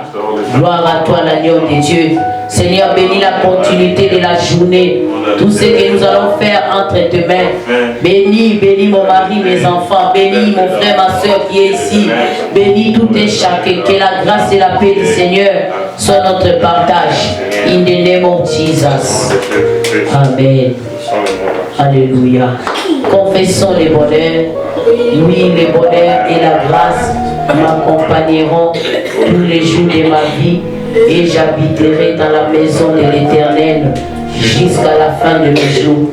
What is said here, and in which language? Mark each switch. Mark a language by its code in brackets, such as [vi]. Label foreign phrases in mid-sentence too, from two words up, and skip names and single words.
[fr] Gloire à toi l'agneau de Dieu. Seigneur, bénis la continuité de la journée. Tout ce que nous allons faire entre tes mains. Bénis mon mari, mes enfants. Bénis mon frère, ma soeur qui est ici. Bénis tout et chacun. Que la grâce et la paix du Seigneur soient notre partage. [en] In the name of Jesus. [fr] Amen. Alléluia. Confessons les bonheurs. Oui, les bonheurs et la grâce m'accompagneront tous les jours de ma vie. Et j'habiterai dans la maison de l'Éternel jusqu'à la fin de mes jours.